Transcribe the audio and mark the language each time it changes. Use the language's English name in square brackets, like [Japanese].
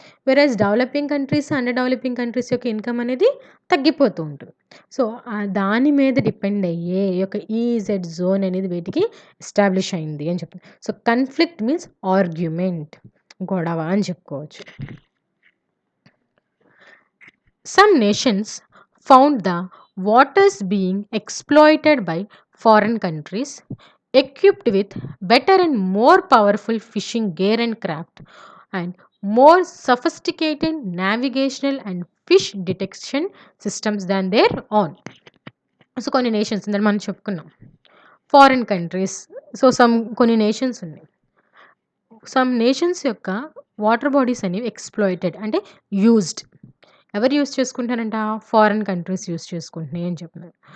[Telugu] వెరాజ్ developing countries, under developing countries యొక్క income అనేది తగ్గిపోతూ ఉంటుంది. సో దాని మీద డిపెండ్ అయ్యే ఈ యొక్క ఈఈజెడ్ జోన్ అనేది వీటికి ఎస్టాబ్లిష్ అయింది అని చెప్తుంది. సో కన్‌ఫ్లిక్ట్ మీన్స్ ఆర్గ్యుమెంట్, గొడవ అని చెప్పుకోవచ్చు. [English] Some nations found the waters being exploited by foreign countries equipped with better and more powerful fishing gear and craft and more sophisticated navigational and fish detection systems than their own. [Telugu] So కొన్ని nations ఇందులో మనం చెప్పుకున్నాం foreign countries. So కొన్ని nations ఉన్నాయి. Some nations యొక్క water bodies అనేవి exploited అంటే used. ఎవరు యూజ్ చేసుకుంటారంట, ఫారిన్ కంట్రీస్ యూజ్ చేసుకుంటున్నాయి అని చెప్తున్నారు.